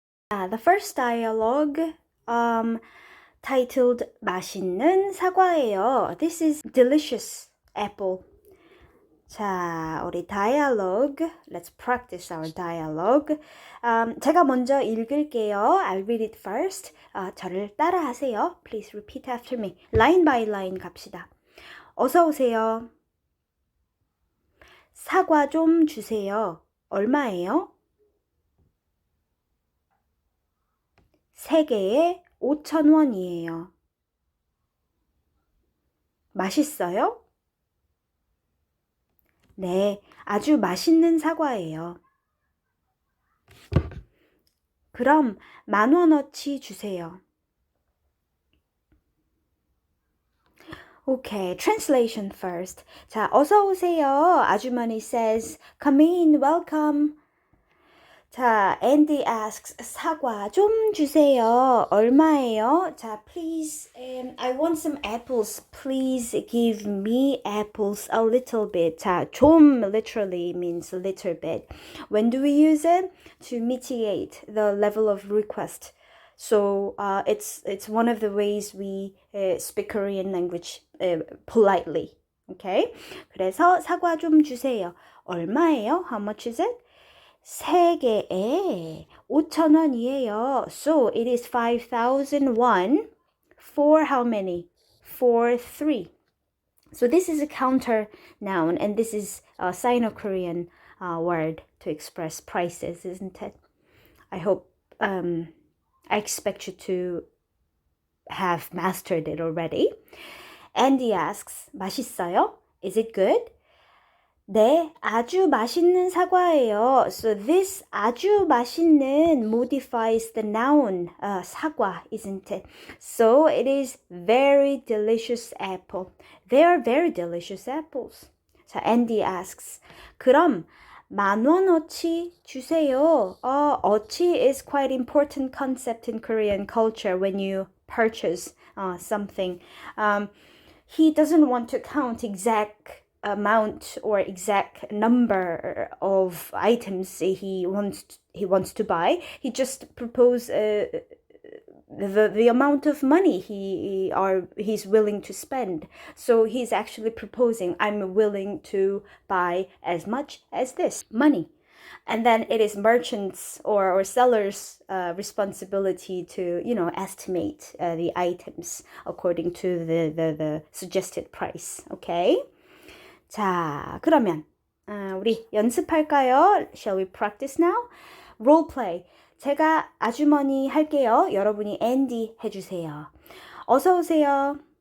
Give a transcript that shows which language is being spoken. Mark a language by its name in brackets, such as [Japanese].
[English] The first dialogue titled [Korean] 맛있는 사과예요. [English] This is delicious apple. [Korean] 자, 우리 dialogue. [English] Let's practice our dialogue. [Korean] 제가 먼저 읽을게요. [English] I'll read it first. [Korean] 저를 따라하세요. [English] Please repeat after me. Line by line [Korean] 갑시다. 어서 오세요. 사과 좀 주세요. 얼마예요? 3개에 5,000원이에요. 맛있어요? 네, 아주 맛있는 사과예요. 그럼 10,000원어치 주세요. [English] Okay, translation first. [Korean] 자, 어서 오세요. [English] 아주머니 says, come in, welcome. [Korean] 자, [English] Andy asks, [Korean] 사과 좀 주세요. 얼마예요? [English] 자, please, I want some apples. Please give me apples a little bit. 자, 좀 literally means a little bit. When do we use it? To mitigate the level of request. So it's one of the ways we speak Korean language politely. Okay? [Korean] 그래서 사과 좀 주세요. 얼마예요? [English] How much is it? [Korean] 3개에 5,000원이에요. [English] So it is 5,001 for how many? For 3. So this is a counter noun and this is a Sino-Korean word to express prices, isn't it? I hope, I expect you to have mastered it already. Andy asks, [Korean] 맛있어요? [English] Is it good? [Korean] 네, 아주 맛있는 사과예요. [English] So this [Korean] 아주 맛있는 [English] modifies the noun 사과, isn't it? So it is very delicious apple. They are very delicious apples. [Korean] 자, [English] Andy asks, [Korean] 그럼 10,000원어치 주세요. [English] 어치 is quite important concept in Korean culture when you purchase something. He doesn't want to count exact amount or exact number of items he wants to buy. He just propose the amount of money he's willing to spend. So he's actually proposing, I'm willing to buy as much as this money. And then it is merchants or sellers' responsibility to, estimate the items according to the suggested price. Okay? [Korean] 자, 그러면 우리 연습할까요? [English] Shall we practice now? Role play. [Korean] 제가 아주머니 할게요. 여러분이 앤디 해주세요. 어서 오세요.